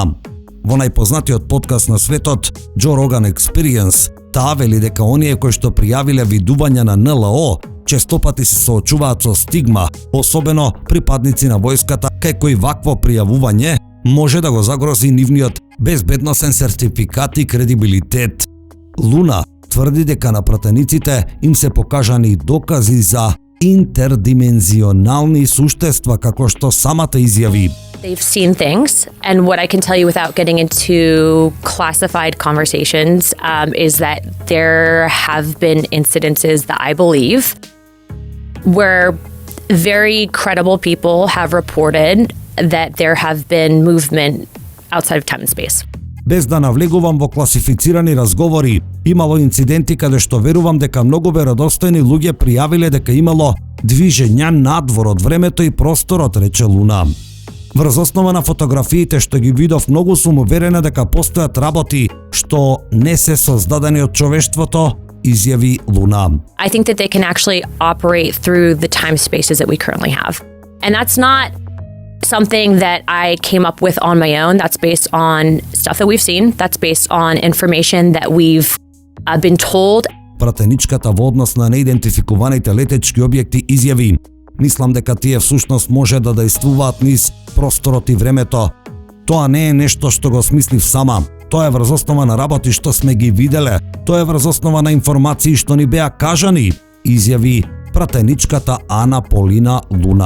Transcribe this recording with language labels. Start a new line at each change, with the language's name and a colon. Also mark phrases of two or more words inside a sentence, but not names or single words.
Macedonian: Во најпознатиот подкаст на светот, Joe Rogan Experience, таа вели дека оние кои што пријавиле видувања на НЛО честопати се соочуваат со стигма, особено припадници на војската, кај кои вакво пријавување може да го загрози нивниот безбедносен сертификат и кредибилитет. Луна тврди дека на пратениците им се покажани докази за интердимензионални суштества, како што самата изјави.
English: They've seen things, and what I can tell you without getting into classified conversations is that there have been incidences that I believe where very credible people have reported that there have been movement outside of time and space.
Macedonian: Без да навлегувам во класифицирани разговори, имало инциденти каде што верувам дека многу веродостојни луѓе пријавиле дека имало движења надвор од времето и просторот, рече Луна. Врз основа на фотографиите што ги видов, многу сум уверена дека постојат работи што не се создадени од човештвото, изјави Луна.
English: I think that they can actually operate through the time spaces that we currently have. And that's not something that I came up with on my own. That's based on stuff that we've seen. That's based on information that we've been told.
Macedonian: Пратеничката во однос на неидентификуваните летечки објекти изјави: "Мислам дека тие всушност може да дејствуваат низ просторот и времето. Тоа не е нешто што го смислив сама. Тоа е врз основа на работи што сме ги виделе. Тоа е врз основа на информации што ни беа кажани", изјави пратеничката Ана Полина Луна.